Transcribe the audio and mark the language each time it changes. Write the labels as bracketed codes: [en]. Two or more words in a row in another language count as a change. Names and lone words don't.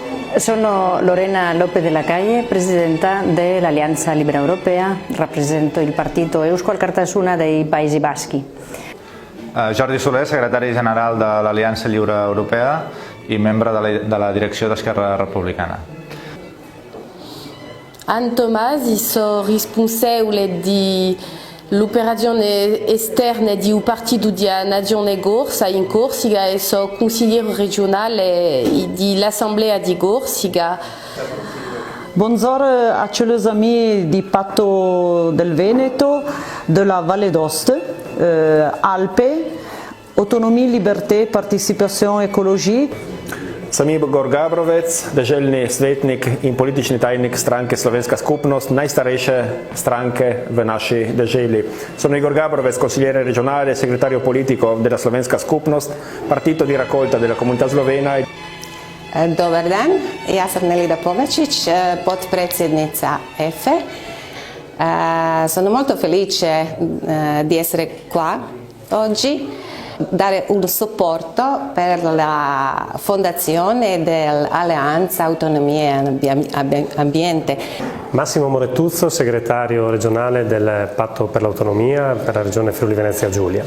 [it] Sono Lorena López de la Calle, presidenta dell'Alleanza Libera Europea, rappresento il partito Eusko Alkartasuna dei Paesi Baschi. [ca] Jordi Soler, secretari general de l'Aliança Lliure Europea i membre de la direcció d'Esquerra Republicana. [it] Anne Tomasi, sono responsabile dell'operazione esterna di un partito di Nazione Corsa in Corsica e sono consigliere regionale dell'Assemblea di Corsica. [fr] Bonjour à tous les amis du Patto del Veneto, de la Valle d'Aoste, Alpes, Autonomie, Liberté, Participation, Écologie. [sl] Sam Igor Gabrovec, deželni svetnik in politični tajnik stranke Slovenska skupnost, najstarejše stranke v naši deželi. [it] Sono Igor Gabrovec, consigliere regionale e segretario politico della Slovenska skupnost, partito di raccolta della comunità slovena. [hr] Dobar dan, ja sam Nelida Pogačić, potpredsjednica EFE. [it] Sono molto felice di essere qua oggi, dare un supporto per la fondazione dell'Alleanza Autonomia e Ambiente. Massimo Morettuzzo, segretario regionale del Patto per l'Autonomia per la regione Friuli Venezia Giulia.